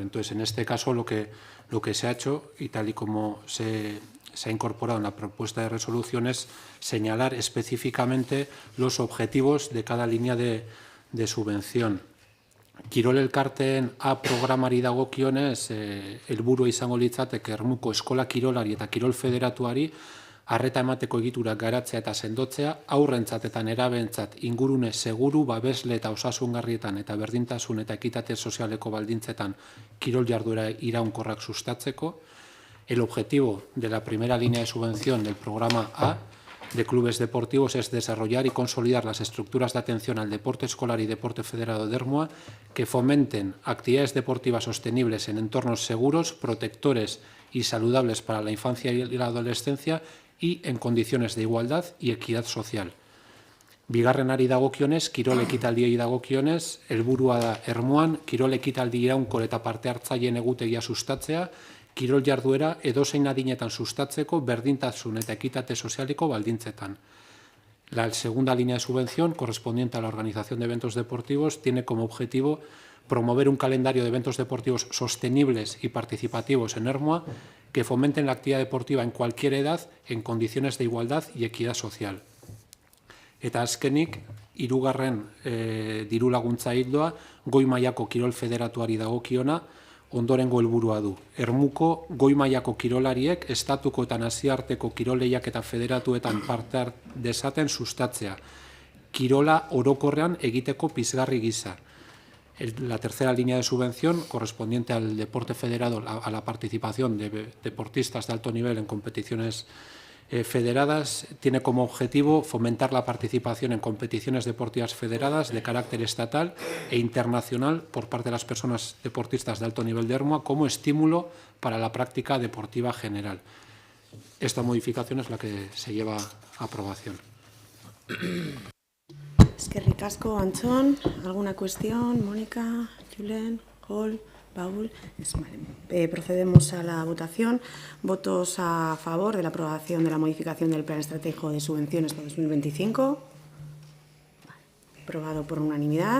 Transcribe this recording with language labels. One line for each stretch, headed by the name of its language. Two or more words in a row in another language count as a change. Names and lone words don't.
Spanish: Entonces, en este caso, lo que se ha hecho, y tal y como se ha incorporado en la propuesta de resolución, es señalar específicamente los objetivos de cada línea de subvención.
Basque: Kirol elkarteen A programari dagokionez, helburua izango litzateke ermuko eskola kirolari eta kirol federatuari arreta emateko egiturak garatzea eta sendotzea, aurrentzat eta nerabentzat ingurune seguru, babesle eta osasungarrietan eta berdintasun eta ekitate sozialeko baldintzetan kirol jarduera iraunkorrak sustatzeko.
Spanish: El objetivo de la primera línea de subvención del programa A de clubes deportivos es desarrollar y consolidar las estructuras de atención al deporte escolar y deporte federado de Ermua que fomenten actividades deportivas sostenibles en entornos seguros, protectores y saludables para la infancia y la adolescencia y en condiciones de igualdad y equidad social.
Basque: Bigarrenari dagokionez, kirol ekitaldiei dagokionez, helburua da Ermuan kirol ekitaldi iraunkor eta parte hartzaileen egutegia sustatzea, kirol jarduera edozein adinetan sustatzeko berdintasun eta ekitate sozialeko baldintzetan.
Spanish: La segunda línea de subvención, correspondiente a la organización de eventos deportivos, tiene como objetivo promover un calendario de eventos deportivos sostenibles y participativos en Ermua que fomenten la actividad deportiva en cualquier edad en condiciones de igualdad y equidad social.
Basque: Eta azkenik, hirugarren diru laguntza ildoa, goi mailako kirol federatuari dagokiona, ondorengo helburua du. Ermuko goi mailako kirolariek estatuko eta nazioarteko kiroleiak eta federatuetan parte dezaten sustatzea. Kirola orokorrean egiteko pizgarri gisa.
Spanish: La tercera línea de subvención, correspondiente al deporte federado, a la participación de deportistas de alto nivel en competiciones federadas, tiene como objetivo fomentar la participación en competiciones deportivas federadas de carácter estatal e internacional por parte de las personas deportistas de alto nivel de Ermua como estímulo para la práctica deportiva general. Esta modificación es la que se lleva a aprobación.
Basque: Eskerrik asko, Antxon.
Spanish: ¿Alguna cuestión? Mónica, Julen, Jol, Paul. Procedemos a la votación. ¿Votos a favor de la aprobación de la modificación del Plan Estratégico de Subvenciones para 2025? Aprobado por unanimidad.